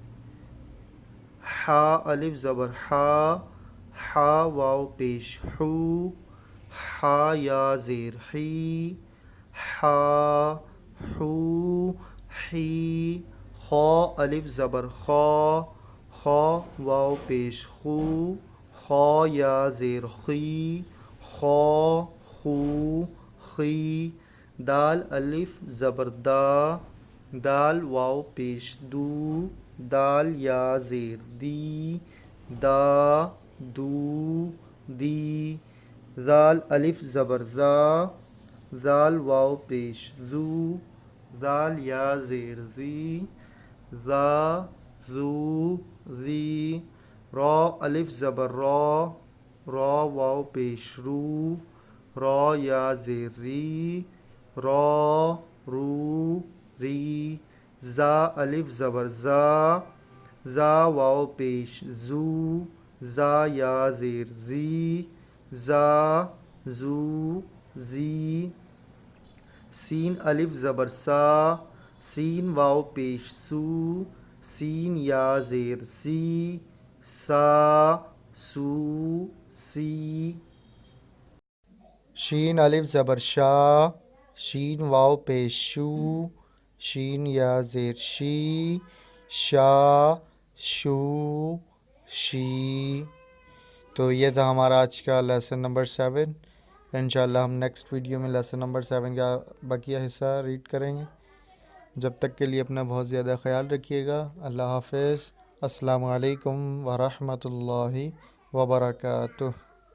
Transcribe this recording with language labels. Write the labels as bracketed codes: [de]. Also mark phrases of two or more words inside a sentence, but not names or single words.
[ur] حا الف زبر حا، حا واو پیش حو، حا یا زیر حی، حا حو حی. خا الف زبر خا، خا واو پیش خو، خا یا زیر خی، خا خو خی. دال الف زبر دا، دال واو پیش دو، دال یا زیر دی، دا دو دی. زال الف زبر زا، زال واو پیش زو، زال یا زیر زی، زا زو زی. را الف زبر را، را واو پیش رو، را یا زیر ری، را رو ری. زا الف زبر زا، زا واو پیش زو، زا یا زیر زی، زا زو زی. سین الف زبر سا، سین واو پیش سو، سین یا زیر سی، سا سو سی. شین الف زبر شا، شین واو پیش شو، شین یا زیر شی، شا شو شی. تو یہ تھا ہمارا آج کا [en] lesson number [ur] 7. انشاءاللہ ہم [en] next video [ur] میں [en] lesson number [ur] 7 کا بقیہ حصہ ریڈ کریں گے. جب تک کے لیے اپنا بہت زیادہ خیال رکھیے گا. اللہ حافظ. [ar] السلام علیکم ورحمۃ اللہ وبرکاتہ.